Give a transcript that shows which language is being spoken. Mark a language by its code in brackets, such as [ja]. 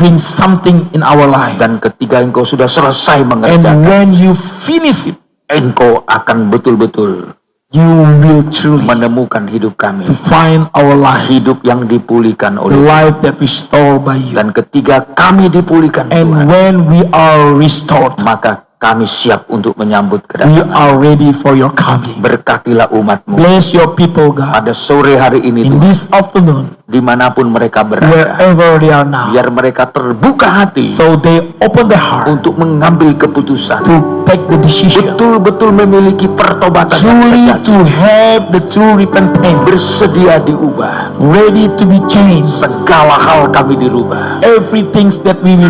[en] doing something in our life. [id] Dan ketika engkau sudah selesai [en] And [id] mengerjakan, [en] when you finish it, [id] engkau akan betul-betul [en] you will truly [id] menemukan hidup kami. [en] to find our life, [id] Hidup yang dipulihkan [en] the [id] oleh Tuhan. [en] life that restored by you. [id] Dan ketika kami dipulihkan [en] And [id] Tuhan, [en] when we are restored, [id] maka kami siap untuk menyambut [en] we [id] kedatangan. [en] are ready for your coming. [id] Berkatilah umat-Mu [en] Bless your people, God, [id] pada sore hari ini [en] in [id] Tuhan, [en] this afternoon, [id] dimanapun mereka berada. [en] wherever they are now, [id] Biar mereka terbuka hati [en] so they open their heart [id] untuk mengambil keputusan. [en] to take the decision, [id] Betul-betul memiliki pertobatan yang [en] truly [id] sejati. [en] to have the true repentance, [id] Bersedia diubah. [en] ready to be changed. [id] Segala hal kami dirubah. [en] Everything that we will